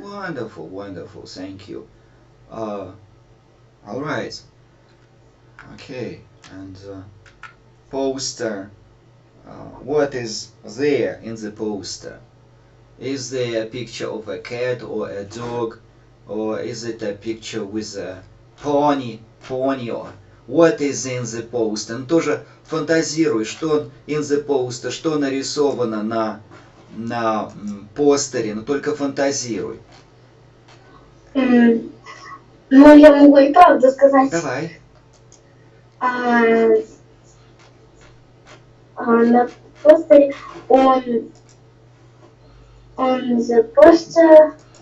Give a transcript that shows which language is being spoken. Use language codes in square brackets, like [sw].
[en] Wonderful, wonderful. Thank you. All right. Okay. And poster. What is there in the poster? Is there a picture of a cat or a dog, or is it a picture with a pony? Or what is in the poster? [ru] Ну, тоже фантазируй, что [en] in the poster, [ru] что нарисовано на постере, но только фантазируй. Ну, я могу и правду сказать. Давай. На постере [en] on the poster,